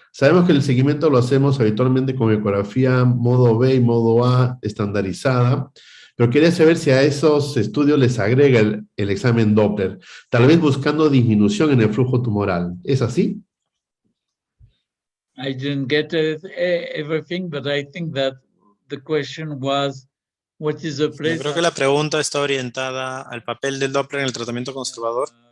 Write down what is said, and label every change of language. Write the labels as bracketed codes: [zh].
[es] Sabemos que el seguimiento lo hacemos habitualmente con ecografía modo B y modo A estandarizada, pero quería saber si a esos estudios les agrega el examen Doppler, tal vez buscando disminución en el flujo tumoral. ¿Es así? [en] I didn't get everything, but I think that the question was, what is the place? [es] Yo creo que la pregunta está orientada al papel del Doppler en el tratamiento conservador.